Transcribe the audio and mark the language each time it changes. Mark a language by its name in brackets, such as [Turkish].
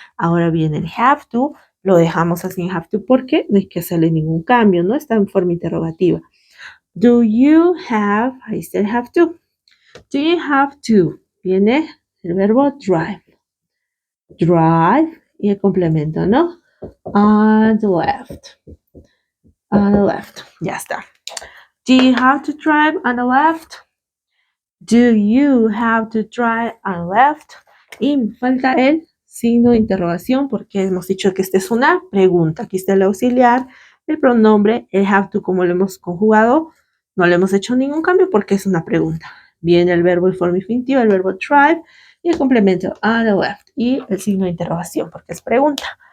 [Spanish] Ahora viene el have to, lo dejamos así en have to porque no hay que hacerle ningún cambio, ¿no? Está en forma interrogativa. [English] Do you have, [Spanish] ahí está el have to. [English] Do you have to? [Spanish] Viene el verbo [English] drive. [Spanish] Drive y el complemento, ¿no? [English] On the left. On the left. Ya está. Do you have to drive on the left? Do you have to drive on the left? [Spanish] Y me falta el signo de interrogación porque hemos dicho que esta es una pregunta. Aquí está el auxiliar, el pronombre, el have to como lo hemos conjugado. No le hemos hecho ningún cambio porque es una pregunta. Viene el verbo en forma infinitiva, el verbo drive y el complemento [English] on the left [Spanish] y el signo de interrogación porque es pregunta.